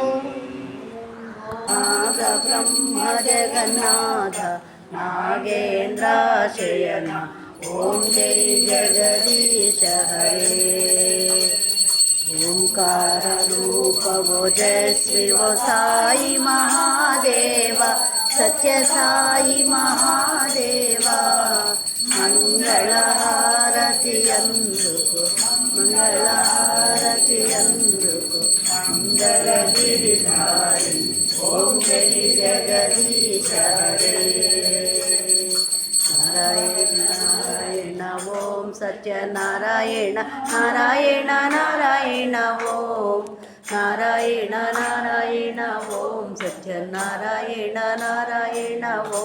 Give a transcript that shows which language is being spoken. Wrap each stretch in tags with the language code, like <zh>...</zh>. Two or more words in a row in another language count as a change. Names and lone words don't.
<sa>नाद ब्रह्म जगन्नाथ नागेन्द्राशयन ओम जय जगदीश हरे ओंकार रूप वो जयश्री वो साई महादेवा सत्य साई महादेवा</sa> <te>मंगళహారతి అందుకు మంగళహారతి అందుకు మంగళగిరిధారి ఓం జయ జగదీశ హరే నారాయణ నారాయణ ఓం సత్యనారాయణ నారాయణ నారాయణ ఓం నారాయణ నారాయణ ఓం సత్యనారాయణ నారాయణ ఓం</te>